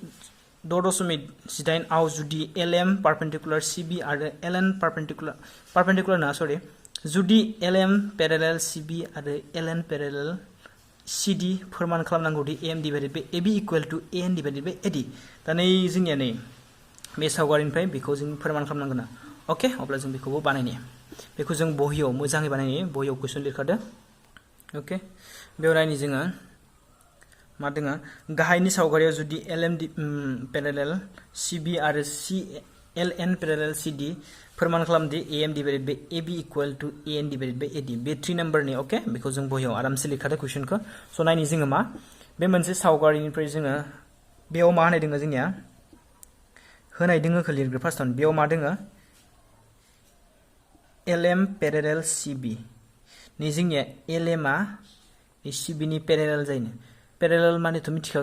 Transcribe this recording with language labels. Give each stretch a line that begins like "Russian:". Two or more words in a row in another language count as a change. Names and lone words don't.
Bodo: 6.18 आव जुदि LM परपेंडिकुलर CB आरो LN परपेंडिकुलर ना सरि जुदि LM पेरेलेल CB आरो LN पेरेलेल CD फोरमान खालामनांगौ दि
English: AM divided by AB equal to AN divided by AD
Bodo: दा नै जोंनिया नै बे सावगारिनिफ्राय बेखौ जों फोरमान खालामनांगोन ओके अब्ला जों बेखौबो बानायनि बेखौ जों बहियाव मोजाङै बानायनि बहियाव कुइसन लिरखादो ओके बेयाव नायनि जोङो मा दङ गाहायनि सावगारियाव जुदि LM पेरेलेल CB आरो LN पेरेलेल CD फोरमान खालामदि
English: AM divided by AB equal to AN divided by AD
Bodo: बे 3 नम्बरनि ओके बेखौ जों बहियाव आरामसे लिरखादो कुइसनखौ स' नायनि जोङो मा बे मोनसे सावगारिनिफ्राय जोङो बेयाव मा होनाय दङ जोंनिया होनाय दोङोखौ लिरग्रो फार्स्टआवनो बेयाव मा दोङो LM पेरेलेल CB नै जोंनिया LM आ CB नि पेरेलेल जायो पेरेलेल मानेथ' मिथिखागोन